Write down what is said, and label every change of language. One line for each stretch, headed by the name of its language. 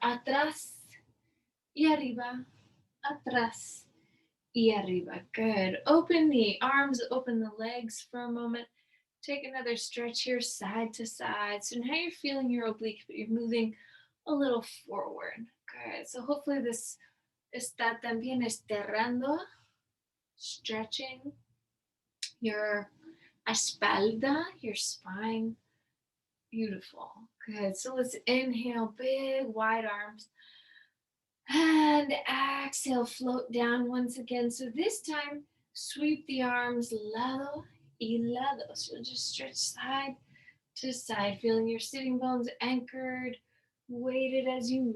Spanish: Atrás y arriba. Atrás y arriba. Good.
English: Open the arms, open the legs for a moment. Take another stretch here, side to side. So now you're feeling your oblique, but you're moving a little forward. Good. So hopefully this
Spanish: Está también estirando,
English: stretching your
Spanish: espalda,
English: your spine. Beautiful. Good. So let's inhale, big wide arms. And exhale, float down once again. So this time, sweep the arms
Spanish: lado y lado.
English: So just stretch side to side, feeling your sitting bones anchored, weighted as you move.